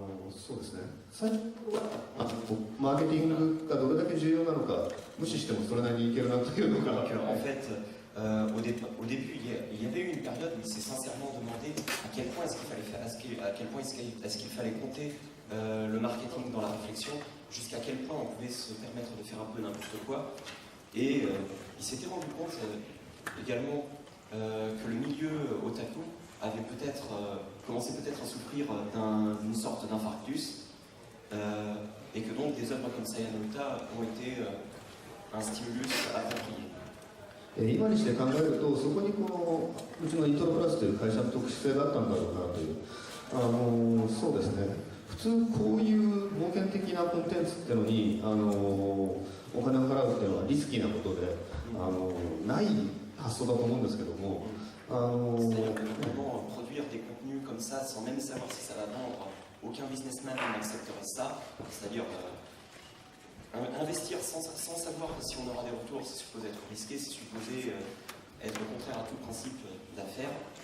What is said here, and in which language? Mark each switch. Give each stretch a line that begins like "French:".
Japanese: そうですね、最初はマーケティングがどれだけ重要なのか無視してもそれなりにいけるなというのが。
French: En fait, au début, il y avait eu une période où il s'est sincèrement demandé à quel point est-ce qu'il fallait compter le marketing dans la réflexion, jusqu'à quel point on pouvait se permettre de faire un peu n'importe quoi. Et il s'était rendu compte également que le milieu otaku avait commencé à souffrir d'une sorte d'infarctus, et que donc des œuvres comme Saya no Uta ont été un stimulus approprié.
Japanese: 今にして考えると、そこにうちのイントロプラスという会社の特殊性があったんだろうなという、そうですね、普通こういう冒険的なコンテンツってのにお金を払うっていうのはリスキーなことでない発想だと思うんですけども、
French: C'est-à-dire que vraiment produire des contenus comme ça sans même savoir si ça va vendre, aucun businessman n'accepterait ça. C'est-à-dire investir sans savoir si on aura des retours, c'est supposé être risqué, c'est supposé être contraire à tout principe d'affaires.